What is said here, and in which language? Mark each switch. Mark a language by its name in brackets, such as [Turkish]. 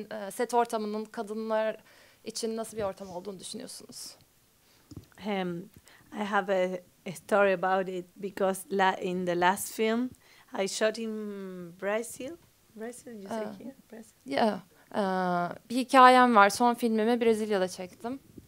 [Turkish] Set ortamının kadınlar için nasıl bir ortam olduğunu düşünüyorsunuz? [English] I have a story about it because in the last film I shot in Brazil. Brazil, you say here? Brazil. [Turkish] Yeah. Bir hikayem var. Son filmimi Brezilya'da çektim.